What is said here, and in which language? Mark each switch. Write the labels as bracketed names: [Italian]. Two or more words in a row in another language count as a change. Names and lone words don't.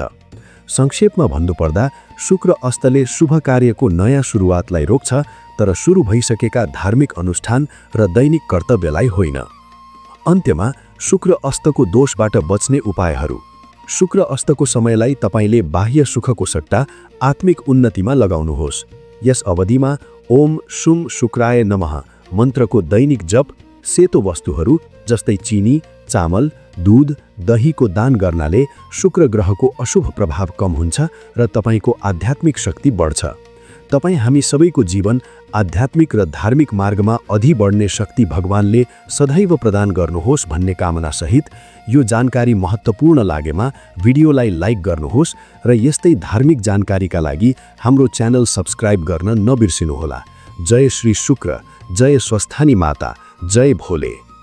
[Nepali] संक्षेपमा भन्नुपर्दा शुक्र अस्तले शुभ कार्यको नयाँ सुरुवातलाई रोक्छ, तर सुरु भइसकेका धार्मिक अनुष्ठान र दैनिक कर्तव्यलाई होइन। अन्त्यमा शुक्र अस्तको दोषबाट बच्ने उपायहरू। शुक्र अस्तको समयलाई तपाईले बाह्य सुखको सट्टा आत्मिक उन्नतिमा लगाउनुहोस्। यस अवधिमा [Sanskrit] ओम शुम शुक्राय नमः [Nepali] मन्त्रको दैनिक जप, सेतो वस्तुहरू जस्तै चिनी, चामल, दूध, दहीको दान गर्नाले शुक्र ग्रहको अशुभ प्रभाव कम हुन्छ र तपाईको आध्यात्मिक शक्ति बढ्छ। तपाईँ हामी सबैको जीवन आध्यात्मिक र धार्मिक मार्गमा अघि बढ्ने शक्ति भगवानले सदैव प्रदान गर्नुहोस् भन्ने कामना सहित यो जानकारी महत्त्वपूर्ण लागेमा भिडियोलाई लाइक गर्नुहोस् र यस्तै धार्मिक जानकारीका लागि हाम्रो च्यानल सब्स्क्राइब गर्न नबिर्सिनुहोला। जय श्री शुक्र, जय स्वस्थानी माता, जय भोले।